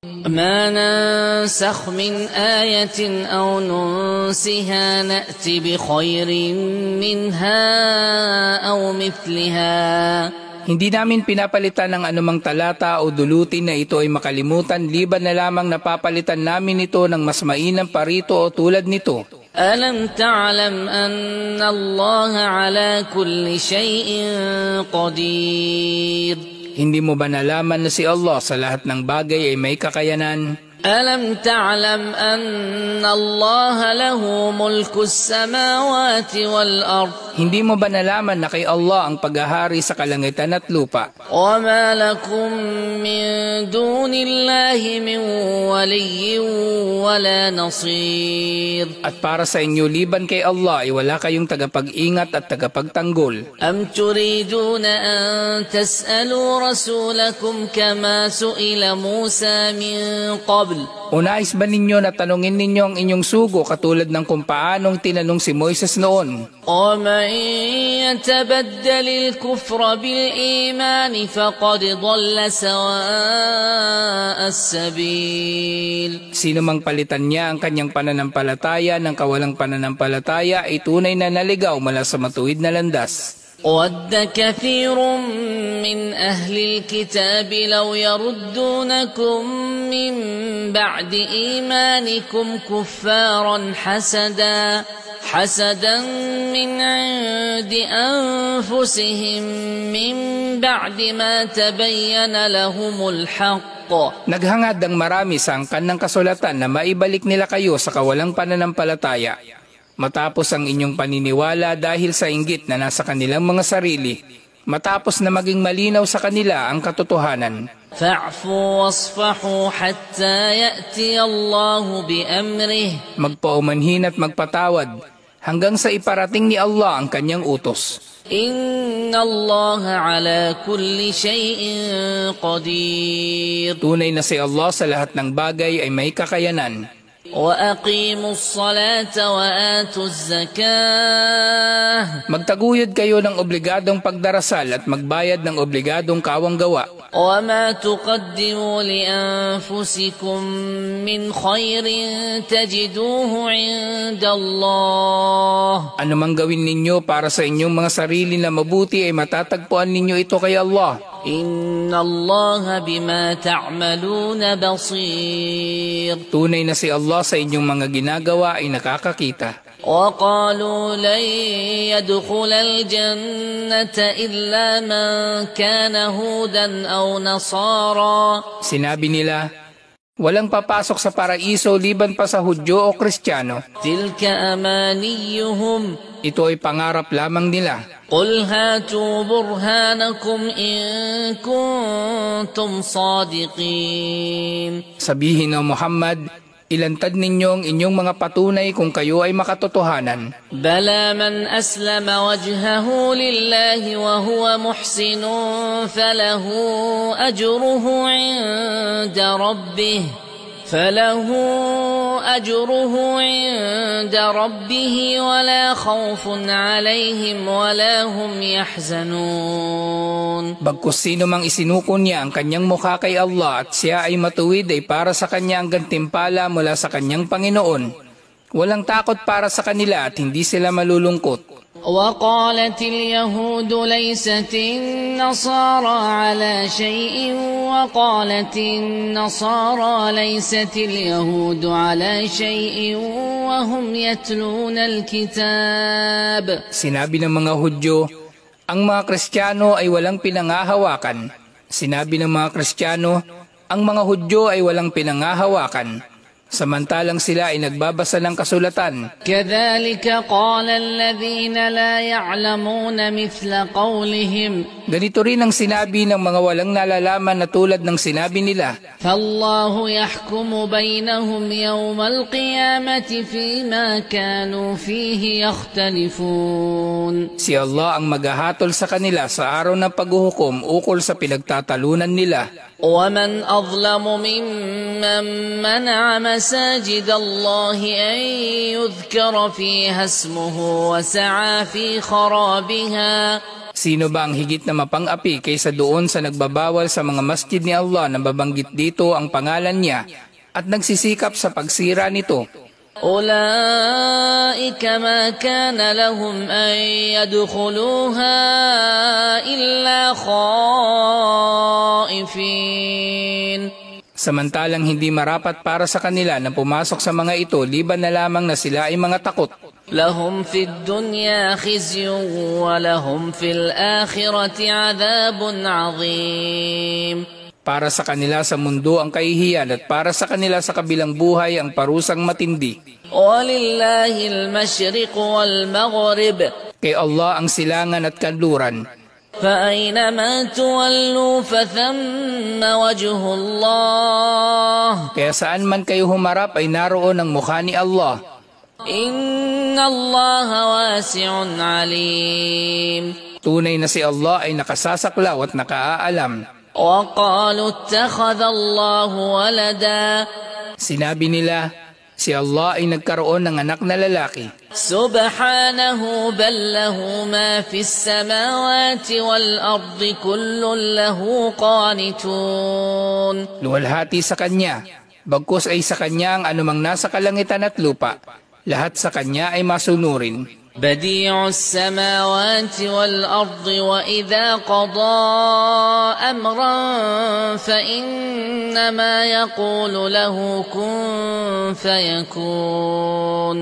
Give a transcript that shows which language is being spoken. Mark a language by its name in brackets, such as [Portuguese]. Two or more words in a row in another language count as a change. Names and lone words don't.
[Arabic] ما ننسخ من آية أو ننسها نأت بخير منها أو مثلها. [Filipino] Hindi namin pinapalitan ng anumang talata o dulutin na ito ay makalimutan, liban na lamang napapalitan namin ito ng mas mainam parito o tulad nito. [Arabic] ألم تعلم أن الله على كل شيء قدير. [Filipino] Hindi mo ba nalaman na si Allah sa lahat ng bagay ay may kakayanan? [Arabic] ألم تعلم أن الله له ملك السماوات والأرض. [Filipino] Hindi mo ba nalaman na kay Allah ang paghahari sa kalangitan at lupa? [Arabic] وما لكم من دون الله من ولي ولا نصير. [Filipino] At para sa inyo liban kay Allah ay wala kayong tagapag-ingat at tagapagtanggol. [Arabic] أم تريدون أن تسألوا رسولكم كما سئل موسى من قبل. [Filipino] O nais ba ninyo na tanungin ninyo ang inyong sugo katulad ng kung paanong tinanong si Moises noon? [Arabic] ومن يتبدل الكفر بالإيمان فقد ضل سواء السبيل. [Filipino] Sino mang palitan niya ang kanyang pananampalataya ng kawalang pananampalataya ay tunay na naligaw mula sa matuwid na landas. [Arabic] وَدَّ كَثِيرٌ مِّنْ أَهْلِ الْكِتَابِ لَوْ يَرُدُّونَكُم مِّن بَعْدِ إِيمَانِكُمْ كُفَّارًا حَسَدًا مِّنْ عِندِ أَنفُسِهِم مِّن بَعْدِ مَا تَبَيَّنَ لَهُمُ الْحَقُّ. [Filipino] Naghangad ang marami sa angkan ng kasulatan na maibalik nila kayo sa kawalang pananampalataya, matapos ang inyong paniniwala dahil sa inggit na nasa kanilang mga sarili, matapos na maging malinaw sa kanila ang katotohanan. [Arabic] فَاعْفُوا وَاصْفَحُوا حَتَّى يَأْتِيَ اللَّهُ بِأَمْرِهِ. [Filipino] Magpaumanhin at magpatawad hanggang sa iparating ni Allah ang kanyang utos. [Arabic] إِنَّ اللَّهَ عَلَى كُلِّ شَيْءٍ قَدِيرٌ. [Filipino] Tunay na si Allah sa lahat ng bagay ay may kakayanan. [Arabic] وَأَقِيمُوا الصَّلَاةَ وَآتُوا الزَّكَاةَ. [Filipino] Magtaguyod kayo ng obligadong pagdarasal at magbayad ng obligadong kawanggawa. [Arabic] وَمَا تُقَدِّمُوا لِأَنفُسِكُم مِّنْ خَيْرٍ تَجِدُوهُ عِندَ اللَّهِ. [Filipino] Anumang gawin ninyo para sa inyong mga sarili na mabuti ay matatagpuan ninyo ito kay Allah. [Arabic] إِنَّ اللَّهَ بِمَا تَعْمَلُونَ بَصِيرٌ. [Filipino] Tunay na si Allah sa inyong mga ginagawa ay nakakakita. [Arabic] وَقَالُوا لَن يَدْخُلَ الْجَنَّةَ إِلَّا مَن كَانَ هُودًا أَوْ نَصَارَىٰ. [Filipino] Sinabi nila, walang papasok sa paraiso liban pa sa Hudyo o Kristiyano. [Arabic] تِلْكَ أَمَانِيُّهُمْ. [Filipino] Ito ay pangarap lamang nila. [Arabic] قُلْ هَاتُوا بُرْهَانَكُمْ إِن كُنتُمْ صَادِقِينَ. [Filipino] Sabihin o Muhammad, ilantad ninyo ang inyong mga patunay kung kayo ay makatotohanan. [Arabic] بَلَى مَنْ أَسْلَمَ وَجْهَهُ لِلَّهِ وَهُوَ مُحْسِنٌ فَلَهُ أَجْرُهُ عِندَ رَبِّهِ وَلَا خَوْفٌ عَلَيْهِمْ وَلَا هُمْ يَحْزَنُونَ. [Filipino] Bagkus sino mang isinuko niya ang kanyang mukha kay Allah at siya ay matuwid ay para sa kanya ang gantimpala mula sa kanyang Panginoon. Walang takot para sa kanila at hindi sila malulungkot. [Arabic] وَقَالَتِ الْيَهُودُ لَيْسَتِ النَّصَارَىٰ عَلَىٰ شَيْءٍ وَقَالَتِ النَّصَارَىٰ لَيْسَتِ الْيَهُودُ عَلَىٰ شَيْءٍ وَهُمْ يَتْلُونَ الْكِتَابَ. [Filipino] Sinabi ng mga Hudyo, ang mga Kristiyano ay walang pinangahawakan. Sinabi ng mga Kristiyano, ang mga Hudyo ay walang pinangahawakan. Samantalang sila ay nagbabasa ng kasulatan. [Arabic] كَذَلِكَ قَالَ الَّذِينَ لَا يَعْلَمُونَ مِثْلَ قَوْلِهِمْ. [Filipino] Ganito rin ang sinabi ng mga walang nalalaman na tulad ng sinabi nila. [Arabic] فَاللَّهُ يَحْكُمُ بَيْنَهُمْ يَوْمَ الْقِيَامَةِ فِيمَا كَانُوا فِيهِ يَخْتَلِفُونَ. [Filipino] Si Allah ang maghahatol sa kanila sa araw ng paghuhukom ukol sa pinagtatalunan nila. [Arabic] وَمَنْ أَظْلَمُ مِمَّنْ مَنَعَ مَسَاجِدَ اللَّهِ أَنْ يُذْكَرَ فِيهَا اسْمُهُ وَسَعَى فِي خَرَابِهَا. [Filipino] Sino ba ang higit na mapang-api kaysa doon sa nagbabawal sa mga masjid ni Allah na babanggit dito ang pangalan niya at nagsisikap sa pagsira nito? [Arabic] أولئك ما كان لهم أن يدخلوها إلا خائفين. [Filipino] Samantalang hindi marapat para sa kanila na pumasok sa mga ito liban na lamang na sila ay mga takot. [Arabic] لهم في الدنيا خزي ولهم في الآخرة عذاب عظيم. [Filipino] Para sa kanila sa mundo ang kahihiyan at para sa kanila sa kabilang buhay ang parusang matindi. [Arabic] وَلِلَّهِ الْمَشْرِقُ وَالْمَغْرِبُ. [Filipino] Kay Allah ang silangan at kanluran. [Arabic] فَأَيْنَمَا تُوَلُّوا فَثَمَّ وَجْهُ اللَّهِ. [Filipino] Kaya saan man kayo humarap ay naroon ang mukha ni Allah. [Arabic] إِنَّ اللَّهَ وَاسِعٌ عَلِيمٌ. [Filipino] Tunay na si Allah ay nakasasaklaw at nakaaalam. [Arabic] وَقَالُوا اتَّخَذَ اللَّهُ وَلَدًا. [Filipino] Sinabi nila, si Allah ay nagkaroon ng anak na lalaki. [Arabic] سُبْحَانَهُ بَل لَّهُ مَا فِي السَّمَاوَاتِ وَالْأَرْضِ كُلٌّ لَّهُ قَانِتُونَ. [Filipino] Luwalhati sa Kanya, bagkus ay sa Kanya ang anumang nasa kalangitan at lupa. Lahat sa Kanya ay masunurin. [Arabic] بديع السماوات والأرض وإذا قضى أمرا فإنما يقول له كن فيكون.